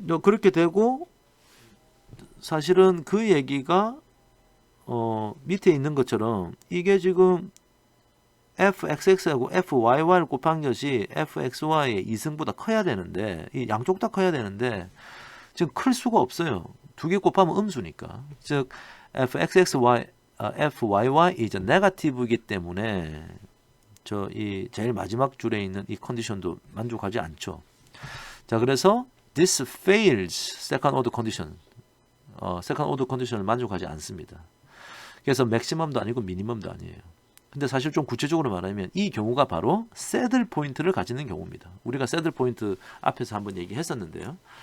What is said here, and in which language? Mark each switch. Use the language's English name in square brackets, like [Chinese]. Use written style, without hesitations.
[Korean] 그렇게 되고 사실은 그 얘기가 밑에 있는 것처럼 이게 지금 fxx하고 fyy를 곱한 것이 fxy의 2승보다 커야 되는데, 이 양쪽 다 커야 되는데 지금 클 수가 없어요. 두 개 곱하면 음수니까. 즉 fxxy, fyy 이제 네거티브이기 때문에 이 제일 마지막 줄에 있는 이 컨디션도 만족하지 않죠. [English] 자, 그래서 this fails second order condition. [Korean] second order condition을 만족하지 않습니다. 그래서 맥시멈도 아니고 미니멈도 아니에요. 근데 사실 좀 구체적으로 말하면 이 경우가 바로 새들 포인트를 가지는 경우입니다. 우리가 새들 포인트 앞에서 한번 얘기했었는데요.